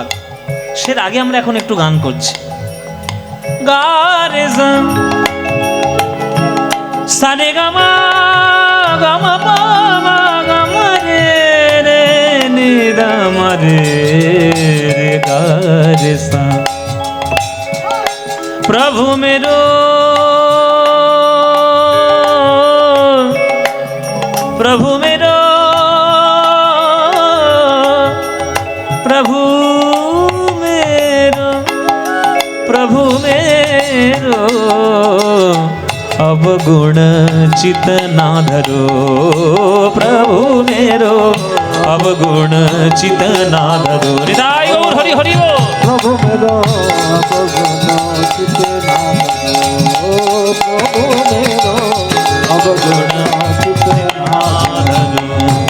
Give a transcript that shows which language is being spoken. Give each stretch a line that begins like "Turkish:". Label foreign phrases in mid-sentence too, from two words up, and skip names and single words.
Bangla: সে রাগে আমরা এখন একটু গান করছি। গা রে সা, সা রে গা মা, গা মা পা মা, গা মা রে রে নি দা মা রে রে, গা রে সা।
Hindi: प्रभु मेरो, प्रभु मेरो, प्रभु मेरो, प्रभु मेरो, अवगुण चित ना धरो। प्रभु मेरो, अवगुण चित ना धरो। निताय गौर हरि हरि बोल। प्रभु मेरो अवगुण चित ना धरो, प्रभु मेरो अवगुण चित ना धरो।